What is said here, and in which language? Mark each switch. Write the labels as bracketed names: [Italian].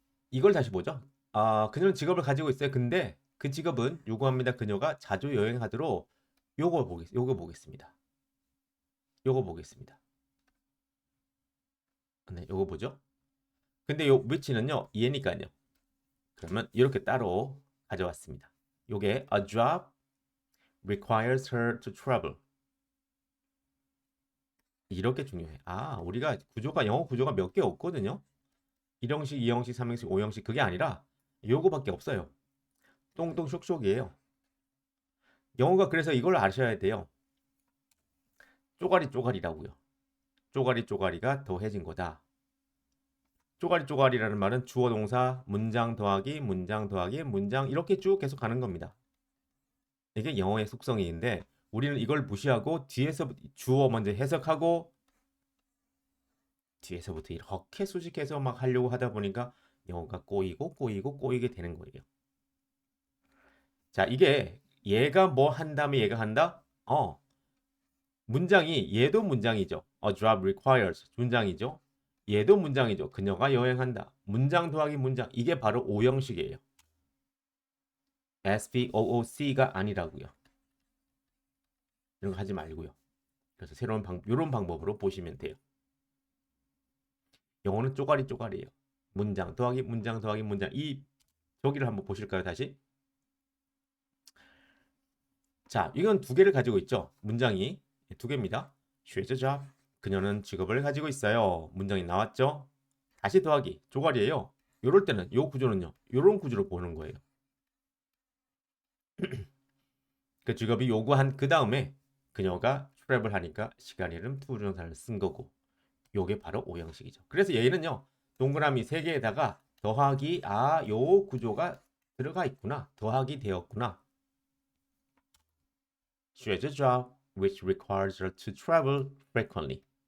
[Korean] 이걸 다시 보죠. 그녀는 직업을 가지고 있어요. 근데 그 직업은 요구합니다. 그녀가 자주 여행하도록 요거 보겠습니다. 요거 보겠습니다. 네, 요거 보죠? 근데 요 which는요, 얘니까요. 그러면 이렇게 따로 가져왔습니다. 요게 [English] a job requires her to travel. [Korean] 이렇게 중요해. 아, 우리가 구조가 영어 구조가 몇 개 없거든요. 1형식, 2형식, 3형식, 5형식 그게 아니라 요거밖에 없어요. 똥똥 쇽쇽이에요. 영어가 그래서 이걸 아셔야 돼요. 쪼가리 쪼가리라고요. 쪼가리 쪼가리가 더해진 거다. 쪼가리 쪼가리라는 말은 주어 동사 문장 더하기 문장 더하기 문장 이렇게 쭉 계속 가는 겁니다. 이게 영어의 속성인데 우리는 이걸 무시하고 뒤에서 주어 먼저 해석하고 뒤에서부터 이렇게 수식해서 막 하려고 하다 보니까 영어가 꼬이고 꼬이고 꼬이게 되는 거예요. 자, 이게 얘가 뭐 한 다음에 얘가 한다? 문장이 얘도 문장이죠. [English] A job requires 문장이죠. [Korean] 얘도 문장이죠. 그녀가 여행한다. 문장 더하기 문장. 이게 바로 오형식이에요. SVOOC가 아니라고요. 이런 거 하지 말고요. 그래서 이런 방법으로 보시면 돼요. 영어는 쪼가리 쪼가리예요. 문장 더하기 문장 더하기 문장. 이 저기를 한번 보실까요, 다시? 자, 이건 두 개를 가지고 있죠. 문장이 두 개입니다. [English] She has a job. [Korean] 그녀는 직업을 가지고 있어요. 문장이 나왔죠? 다시 더하기 쪼가리예요. 요럴 때는 요 구조는요. 요런 구조로 보는 거예요. 그 직업이 요구한 그 다음에 그녀가 트래블 하니까 시간 이름 투부정사를 쓴 거고 요게 바로 오형식이죠. 그래서 얘는요. 동그라미 3개에다가 더하기 요 구조가 들어가 있구나. 더하기 되었구나. [English] She has a job which requires her to travel frequently.